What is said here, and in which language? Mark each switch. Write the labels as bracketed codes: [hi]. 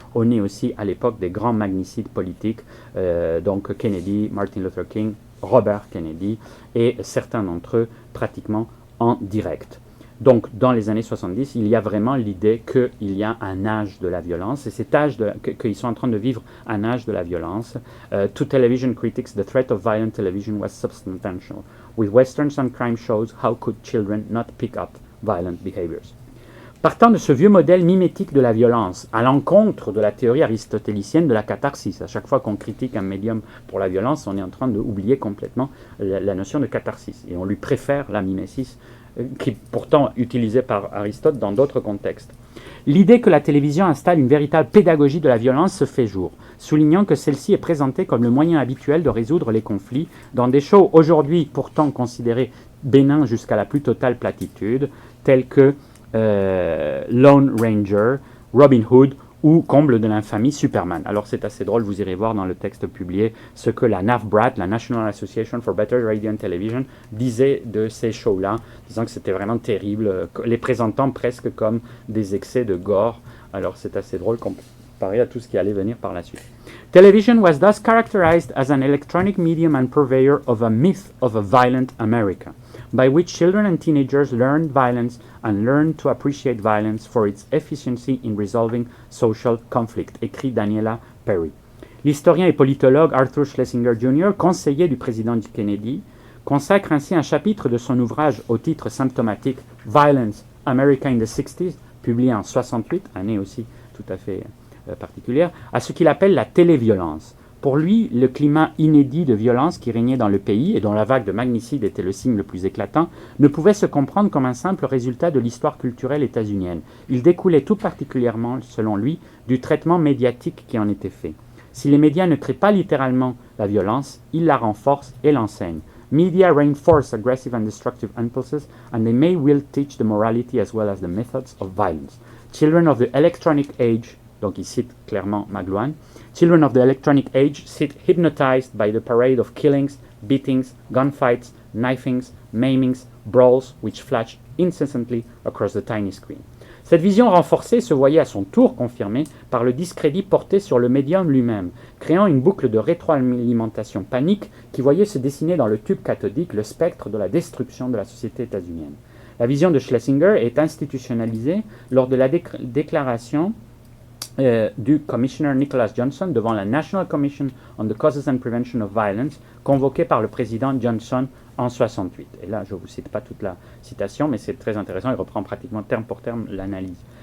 [fr] On est aussi à l'époque des grands magnicides politiques, donc Kennedy, Martin Luther King, Robert Kennedy, et certains d'entre eux pratiquement en direct. Donc, dans les années 70, il y a vraiment l'idée qu'il y a un âge de la violence, et cet âge qu'ils sont en train de vivre un âge de la violence. [en] To television critics, the threat of violent television was substantial. With westerns and crime shows, how could children not pick up violent behaviors? [fr] Partant de ce vieux modèle mimétique de la violence, à l'encontre de la théorie aristotélicienne de la catharsis. À chaque fois qu'on critique un médium pour la violence, on est en train d'oublier complètement la notion de catharsis, et on lui préfère la mimésis, qui est pourtant utilisée par Aristote dans d'autres contextes. L'idée que la télévision installe une véritable pédagogie de la violence se fait jour, soulignant que celle-ci est présentée comme le moyen habituel de résoudre les conflits dans des shows aujourd'hui pourtant considérés bénins jusqu'à la plus totale platitude, tels que Lone Ranger, Robin Hood ou, comble de l'infamie, Superman. Alors c'est assez drôle, vous irez voir dans le texte publié ce que la NAVBRAT, la National Association for Better Radio and Television, disait de ces shows-là, disant que c'était vraiment terrible, les présentant presque comme des excès de gore. Alors c'est assez drôle comparé à tout ce qui allait venir par la suite. [en] Television was thus characterized as an electronic medium and purveyor of a myth of a violent America, by which children and teenagers learned violence and learned to appreciate violence for its efficiency in resolving social conflict, [fr] écrit Daniela Perry. L'historien et politologue Arthur Schlesinger Jr., conseiller du président Kennedy, consacre ainsi un chapitre de son ouvrage au titre symptomatique Violence, America in the 60s, publié en 68, année aussi tout à fait particulière, à ce qu'il appelle la téléviolence. Pour lui, le climat inédit de violence qui régnait dans le pays, et dont la vague de magnicides était le signe le plus éclatant, ne pouvait se comprendre comme un simple résultat de l'histoire culturelle états-unienne. Il découlait tout particulièrement, selon lui, du traitement médiatique qui en était fait. Si les médias ne créent pas littéralement la violence, ils la renforcent et l'enseignent. [en] Media reinforce aggressive and destructive impulses, and they may well teach the morality as well as the methods of violence. Children of the electronic age, [fr] donc il cite clairement McLuhan, [en] children of the electronic age sit hypnotized by the parade of killings, beatings, gunfights, knifings, maimings, brawls, which flash incessantly across the tiny screen. [fr] Cette vision renforcée se voyait à son tour confirmée par le discrédit porté sur le médium lui-même, créant une boucle de rétroalimentation panique qui voyait se dessiner dans le tube cathodique le spectre de la destruction de la société états-unienne. La vision de Schlesinger est institutionnalisée lors de la déclaration du commissioner Nicholas Johnson devant la National Commission on the Causes and Prevention of Violence, convoquée par le président Johnson en 68. Et là, je ne vous cite pas toute la citation, mais c'est très intéressant, il reprend pratiquement terme pour terme l'analyse.